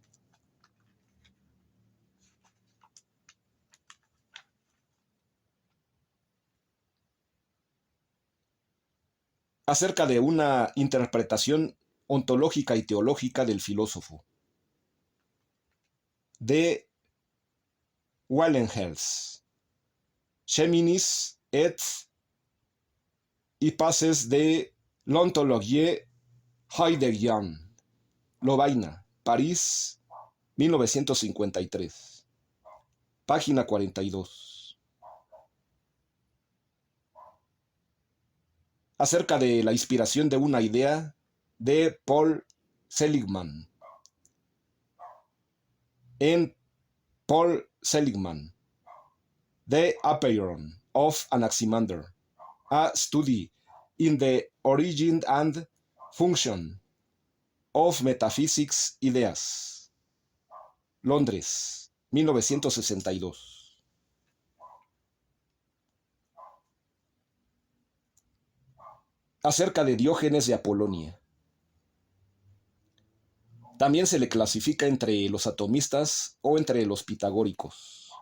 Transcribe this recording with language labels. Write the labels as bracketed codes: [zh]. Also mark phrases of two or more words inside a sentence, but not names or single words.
[es] Acerca de una interpretación ontológica y teológica del filósofo. De Wallenhels. Cheminis et Hypaces de l'ontologie heideggerienne. Lovaina, París, 1953. Página 42. Acerca de la inspiración de una idea de Paul Seligman. En Paul Seligman, The Apeiron of Anaximander, a study in the origin and function of metaphysics ideas. Londres, 1962. Acerca de Diógenes de Apolonia. También se le clasifica entre los atomistas o entre los pitagóricos.